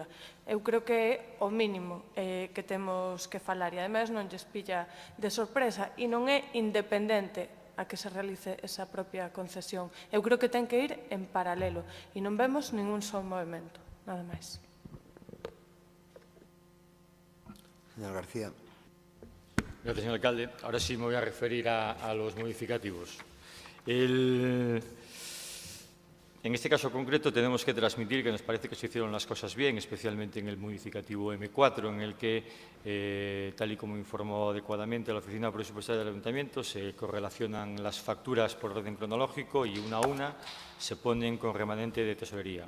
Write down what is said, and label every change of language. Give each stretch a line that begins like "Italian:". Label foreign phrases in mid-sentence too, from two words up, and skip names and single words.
Galician: Eu creo que é o mínimo que temos que falar e, ademais, non lles pilla de sorpresa e non é independente a que se realice esa propia concesión. Eu creo que ten que ir en paralelo e non vemos ningún só movimento. Nada máis. Señor García.
Spanish: Gracias, señor alcalde. Ahora sí me voy a referir a los modificativos. En este caso concreto tenemos que transmitir que nos parece que se hicieron las cosas bien, especialmente en el modificativo M4, en el que, tal y como informó adecuadamente la Oficina Presupuestaria del Ayuntamiento, se correlacionan las facturas por orden cronológico y una a una se ponen con remanente de tesorería.